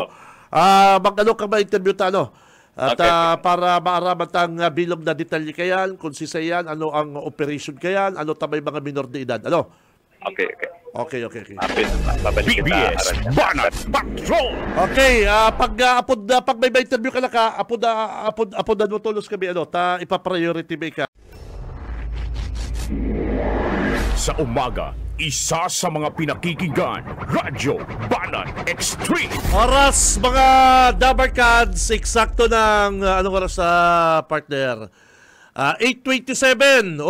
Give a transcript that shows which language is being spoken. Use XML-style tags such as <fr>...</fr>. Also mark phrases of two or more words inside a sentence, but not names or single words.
<bik>Mag-ano ka ma-interview ta, At para maaraman tang bilog na detalye kayan, kung sisayan, ano ang operation kayan, ano tamay mga minor de edad. Ano?</bik> <en>Okay. BBS Banat Patrol.</en> <bik>Okay, pag may interview ka na ka, apod na mo tulos kami, ipa-priority may ka.</bik> <tl>Sa umaga, isa sa mga pinakikinggan, Radyo Banat Extreme. Oras mga Dabarkads, eksakto ng anong oras sa partner? 8:27.</tl>